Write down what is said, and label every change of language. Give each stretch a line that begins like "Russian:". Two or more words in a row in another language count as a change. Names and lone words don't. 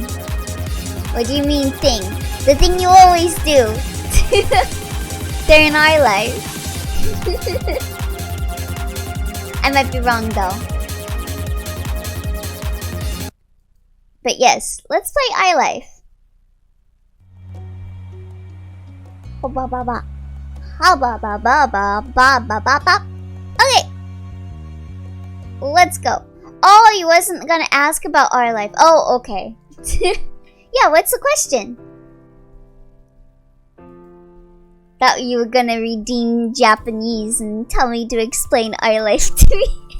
English: What do you mean thing? The thing you always do. They're in our life. I might be wrong though. But yes, let's play iLife. Oh, ba ba ba. Ha ba ba ba ba ba ba ba ba. Okay. Let's go. Oh, you wasn't gonna ask about our life. Oh, okay. Yeah, what's the question? Thought you were gonna redeem Japanese and tell me to explain our life to me.